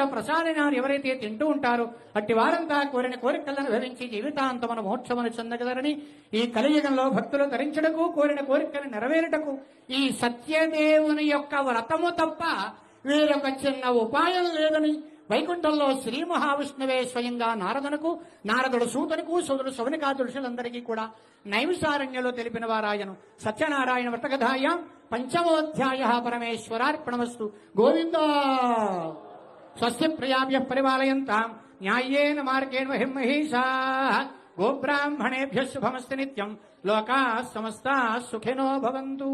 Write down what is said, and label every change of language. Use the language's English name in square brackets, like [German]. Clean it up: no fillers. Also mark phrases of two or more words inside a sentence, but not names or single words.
[Telugu] ప్రసాదనాలు ఎవరైతే తింటూ ఉంటారో అట్టి వారంతా కోరిన కోరికలను అనుభవించి జీవితాంతమన మోక్షమను చెందగలరని ఈ కలియుగంలో భక్తులు ధరించడకు కోరిన కోరికలు నెరవేరుటకు ఈ సత్యదేవుని యొక్క వ్రతము తప్ప వేరొక చిన్న ఉపాయం లేదని వైకుంఠంలో శ్రీ మహావిష్ణువే స్వయంగా నారదునకు, నారదుడు సూతునకు, సోదరుడు శౌనికాది ఋషులందరికీ కూడా నైమిషారణ్యంలో తెలిపిన వారాయను. [Sanskrit] సత్యనారాయణ వ్రతకథాయాం పంచమోధ్యాయ పరమేశ్వరార్పణమస్తు. గోవింద. స్వస్తి ప్రజాభ్యః పరిపాలయంతాం న్యాయేన మార్గేణ మహిమహీషాః. గోబ్రాహ్మణేభ్యః శుభమస్తు నిత్యం. లోకాః సమస్తాః సుఖినో భవంతు.